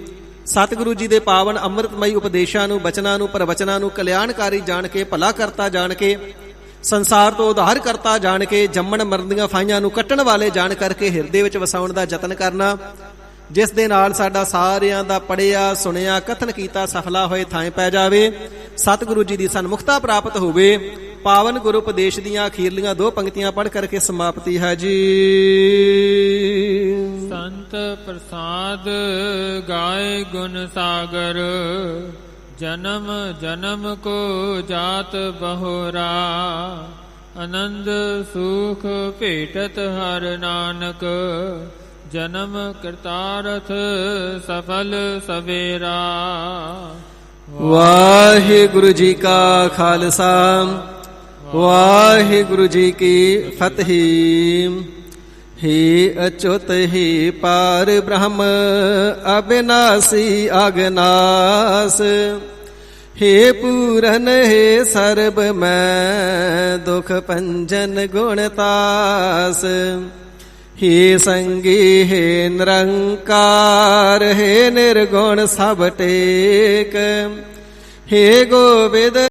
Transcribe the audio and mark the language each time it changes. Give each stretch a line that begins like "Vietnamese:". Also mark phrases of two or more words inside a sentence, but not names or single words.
Punjabi: ਸਤਿਗੁਰੂ ਜੀ ਦੇ ਪਾਵਨ ਅੰਮ੍ਰਿਤਮਈ ਉਪਦੇਸ਼ਾਂ ਨੂੰ, ਬਚਨਾਂ ਨੂੰ, ਪ੍ਰਵਚਨਾਂ ਨੂੰ ਕਲਿਆਣਕਾਰੀ ਜਾਣ ਕੇ, ਭਲਾ ਕਰਤਾ ਜਾਣ ਕੇ, ਸੰਸਾਰ ਤੋਂ ਉਧਾਰ ਕਰਤਾ ਜਾਣ ਕੇ, ਜੰਮਣ ਮਰਨ ਦੀਆਂ ਫਾਈਆਂ ਨੂੰ ਕੱਟਣ ਵਾਲੇ ਜਾਣ ਕਰਕੇ ਹਿਰਦੇ ਵਿੱਚ ਵਸਾਉਣ ਦਾ ਯਤਨ ਕਰਨਾ, ਜਿਸ ਦੇ ਨਾਲ ਸਾਡਾ ਸਾਰਿਆਂ ਦਾ ਪੜਿਆ ਸੁਣਿਆ ਕਥਨ ਕੀਤਾ ਸਫਲਾ ਹੋਏ ਥਾਂ ਪੈ ਜਾਵੇ। ਸਤਿਗੁਰੂ ਜੀ ਦੀ ਸਨਮੁਖਤਾ ਪ੍ਰਾਪਤ ਹੋਵੇ। ਪਾਵਨ ਗੁਰੂ ਉਪਦੇਸ਼ ਦੀਆਂ ਅਖੀਰਲੀਆਂ ਦੋ ਪੰਕਤੀਆਂ ਪੜ੍ਹ ਕਰਕੇ ਸਮਾਪਤੀ ਹੈ ਜੀ।
Hindi: संत प्रसाद गाए गुण सागर, जन्म जन्म को जात बहोरा आनंद सुख भेटत हर नानक जन्म कृतार्थ सफल सवेरा। वाहिगुरु जी का खालसा वाहिगुरु जी की फतेह। हे अच्युत हे पार ब्रह्म अविनाशी अगनास हे पूरन हे सर्ब मैं दुख पंजन गुणतास हे संगी हे निरंकार हे निर्गुण सब टेक हे गोविंद